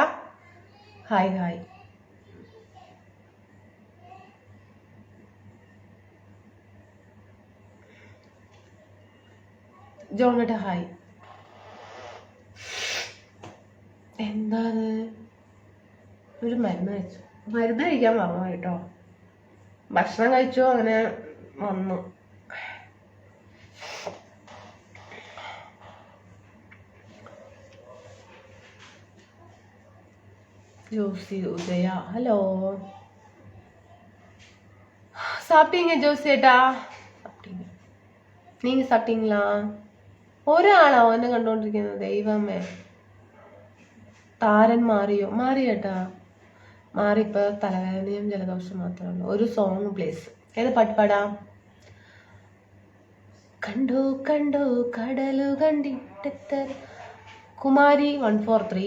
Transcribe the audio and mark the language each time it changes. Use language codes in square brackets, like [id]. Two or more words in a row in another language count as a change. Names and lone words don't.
[ml] ഹായ് ഹായ്. ജോണേട്ടാ ഹായ്. എന്താ ഒരു മരുന്ന് കഴിച്ചു, മരുന്ന് കഴിക്കാൻ മറന്നു കേട്ടോ. ഭക്ഷണം കഴിച്ചു, അങ്ങനെ വന്നു. [ta] ஜோசி உதயா ஹலோ. சாப்பிட்டீங்க ஜோசிയേട്ടാ? சாப்பிட்டீங்க. நீங்க சாப்பிட்டீங்களா? [ml] ഒരാളോ എന്നെ കണ്ടോണ്ടിരിക്കുന്നത്? ദൈവമേ, താരൻ മാറിയോ? മാറിയേട്ടാ, മാറി. ഇപ്പൊ തലവേദനയും ജലദോഷം മാത്രമേ ഉള്ളൂ. ഒരു [en] song please. [ml] ഏത് പാട്ട് പാടാം? കണ്ടു കടലു കണ്ടിട്ട് കുമാരി 143.